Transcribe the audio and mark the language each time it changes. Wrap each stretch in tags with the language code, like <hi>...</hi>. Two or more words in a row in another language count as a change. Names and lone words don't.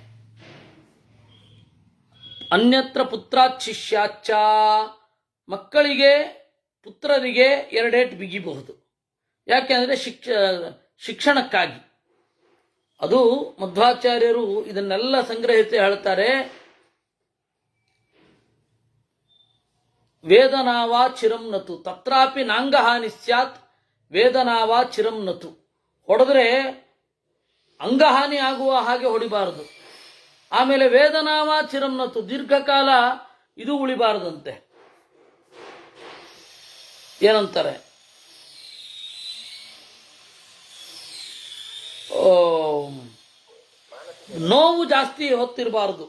<sa>ಅನ್ಯತ್ರ ಪುತ್ರಾತ್ ಶಿಷ್ಯಾಚ್ಚ,</sa> <kn>ಮಕ್ಕಳಿಗೆ ಪುತ್ರರಿಗೆ 2 ಏಟು ಬಿಗಿಬಹುದು. ಯಾಕೆಂದರೆ ಶಿಕ್ಷಣಕ್ಕಾಗಿ. ಅದು ಮಧ್ವಾಚಾರ್ಯರು ಇದನ್ನೆಲ್ಲ ಸಂಗ್ರಹಿಸಿ ಹೇಳ್ತಾರೆ.</kn> <sa>ವೇದನಾವಾ ಚಿರಂ ನತು ತತ್ರಾಪಿ ನಾಂಗಹಾನಿ ಸ್ಯಾತ್ ವೇದನಾವಾ ಚಿರಂ ನತು.</sa> <kn>ಹೊಡೆದ್ರೆ ಅಂಗಹಾನಿ ಆಗುವ ಹಾಗೆ ಹೊಡಿಬಾರದು. ಆಮೇಲೆ</kn> <sa>ವೇದನಾವಾ ಚಿರಂ ನತು,</sa> <kn>ದೀರ್ಘಕಾಲ ಇದು ಉಳಿಬಾರದಂತೆ. ಏನಂತಾರೆ, ನೋವು ಜಾಸ್ತಿ ಹೊತ್ತಿರಬಾರದು.</kn>